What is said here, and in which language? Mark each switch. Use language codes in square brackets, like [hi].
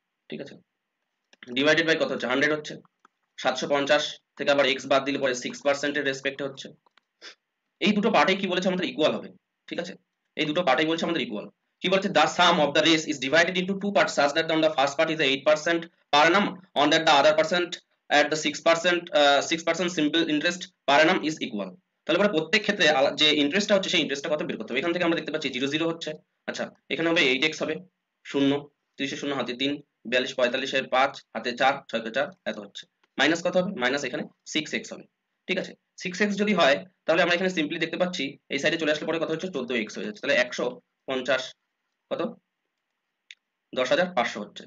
[bn] ঠিক আছে, divided by কত হচ্ছে 100 হচ্ছে, 750 থেকে আবার x বাদ দিলে পরে 6% এর রেসপেক্টে হচ্ছে। এই দুটো পার্টে কি বলেছে আমাদের ইকুয়াল হবে। ঠিক আছে, এই দুটো পার্টেই বলছে আমাদের ইকুয়াল। কি বলছে [en] the sum of the rest is divided into two parts such that on the first part is 8% per annum on that the other percent at the 6% simple interest per annum is equal। [bn] তাহলে পরে প্রত্যেক ক্ষেত্রে যে ইন্টারেস্টটা হচ্ছে সেই ইন্টারেস্টটা কত বের করতে হবে। এখান থেকে আমরা দেখতে পাচ্ছি 0 0 হচ্ছে। আচ্ছা এখানে হবে 8x হবে 0, 30 এর 0 হাতে 3, 42 45 এর 5 হাতে 4, 6 কে 4 এত হচ্ছে। মাইনাস কত হবে মাইনাস এখানে 6x হবে। ঠিক আছে, 6x যদি হয় তাহলে আমরা এখানে সিম্পলি দেখতে পাচ্ছি এই সাইডে চলে আসলে পরে কত হচ্ছে 14x হয়ে যাচ্ছে। তাহলে 150 কত 10500 হচ্ছে।